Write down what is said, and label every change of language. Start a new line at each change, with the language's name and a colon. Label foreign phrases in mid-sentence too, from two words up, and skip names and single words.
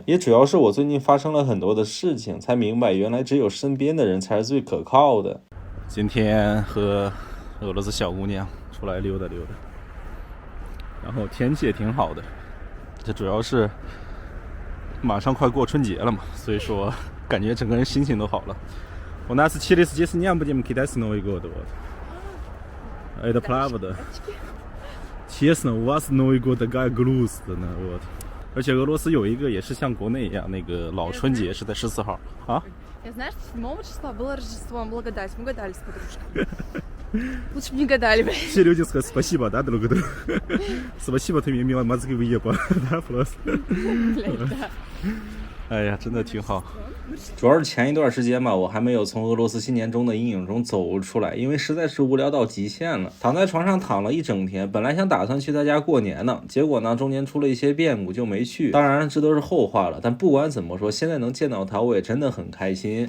Chinese: 也主要是我最近发生了很多的事情，才明白原来只有身边的人才是最可靠的。今天和俄罗斯小姑娘出来溜达溜达，然后天气也挺好的。这主要是马上快过春节了嘛，所以说感觉整个人心情都好了。
Russian: У нас через 10 дней будем кидать Новый год, вот. Это правда. Честно, у вас Новый год такая грустная, вот.
Chinese: 而且俄罗斯有一个也是像国内一样，那个老春节是在14号啊。
Russian: Я знаю, что 7 числа было Рождество, мы было гадать. Мы гадали с подружкой. Лучше бы не гадали, блядь. Все люди скажут спасибо, да, друг другу? Спасибо, ты мне мило мозги выебал, да, просто. Блядь, да.
Chinese: 哎呀，真的挺好。主要是前一段时间吧，我还没有从俄罗斯新年中的阴影中走出来，因为实在是无聊到极限了。躺在床上躺了一整天，本来想打算去他家过年呢，结果呢中间出了一些变故就没去。当然这都是后话了，但不管怎么说，现在能见到他，我也真的很开心。